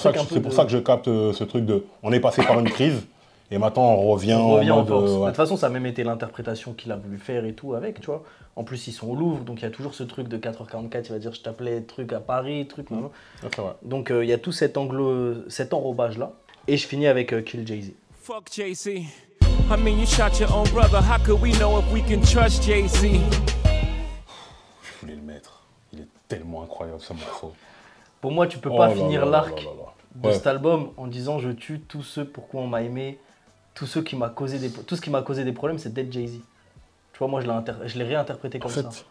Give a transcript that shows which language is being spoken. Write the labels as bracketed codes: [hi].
[fr] C'est pour ça que je capte ce truc de, on est passé par une crise et maintenant on revient en mode, force. De toute façon, ça a même été l'interprétation qu'il a voulu faire et tout avec, tu vois. En plus, ils sont au Louvre, donc il y a toujours ce truc de 4h44, il va dire je t'appelais truc à Paris, truc. Non. Donc il y a tout cet enrobage là. Et je finis avec Kill Jay-Z. [en] Fuck Jay-Z. I mean, you shot your own brother. How could we know if we can trust Jay-Z? [fr] Je voulais le mettre. Il est tellement incroyable ce morceau. Pour moi, tu peux pas finir l'arc de cet album en disant je tue tous ceux pourquoi on m'a aimé, tout ce qui m'a causé des problèmes, c'est Dead Jay-Z. Tu vois, moi je l'ai réinterprété comme ça.